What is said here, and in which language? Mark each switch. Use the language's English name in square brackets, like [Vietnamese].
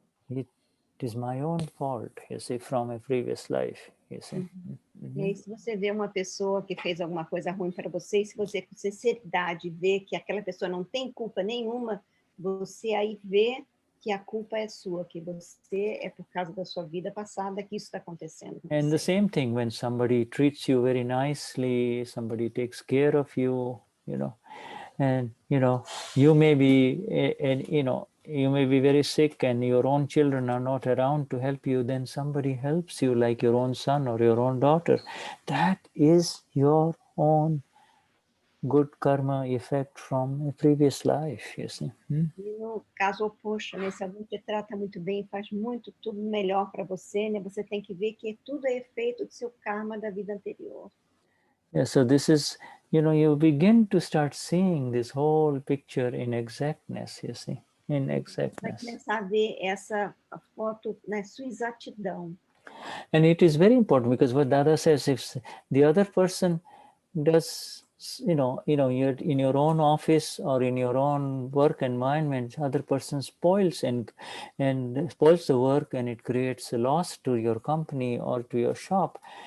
[English] It is my own fault, you see, from a previous life, you see. [Portuguese] E aí, se você vê uma pessoa que fez alguma coisa ruim para você, e se você com sinceridade vê que aquela pessoa não tem culpa nenhuma, você aí vê que a culpa é sua, que você é por causa da sua vida passada que isso está acontecendo. [English] And the same thing when somebody treats you very nicely, somebody takes care of you, you know, and you may be, you may be very sick and your own children are not around to help you, then somebody helps you like your own son or your own daughter. That is your own good karma effect from a previous life, you see. [Portuguese] E no caso oposto, né? Se alguém te trata muito bem, faz tudo melhor para você, né? Você tem que ver que tudo é efeito do seu karma da vida anterior. [English] Yeah, so this is, you begin to start seeing this whole picture in exactness, you see, in exactness. [Portuguese] Vai começar a ver essa foto na sua exatidão. [English] And it is very important because what Dada says, if the other person does, you're in your own office or in your own work environment, other person spoils and spoils the work, and it creates a loss to your company or to your shop.